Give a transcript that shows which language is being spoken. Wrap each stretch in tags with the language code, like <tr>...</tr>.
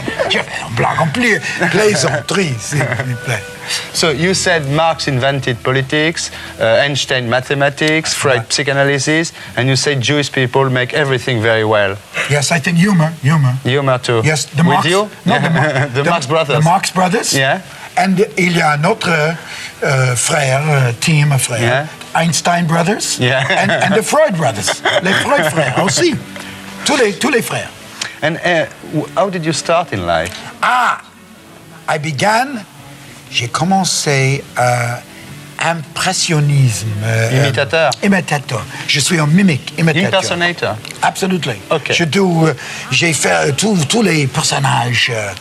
<fr>Je fais une blague en plaisanterie, s'il vous plaît.</fr> <en>So you said Marx invented politics, Einstein mathematics, Freud psychoanalysis, and you say Jewish people make everything very well. Yes, I think humor. Humor too. Yes, the With Marx. you? No, the Marx Brothers. The Marx Brothers. Yeah. And</en> <fr>il y a un autre frère,</fr> <en>Yeah. Einstein Brothers. Yeah. and the Freud Brothers.</en> <fr>Les Freud frères aussi. Tous les frères.</fr> <en>And how did you start in life?</en> <fr>J'ai commencé impressionnisme. Imitateur. Je suis un mimique, imitateur.</fr> <en>Impersonator. Absolutely. Okay.</en> <fr>J'ai fait tous les personnages.</fr>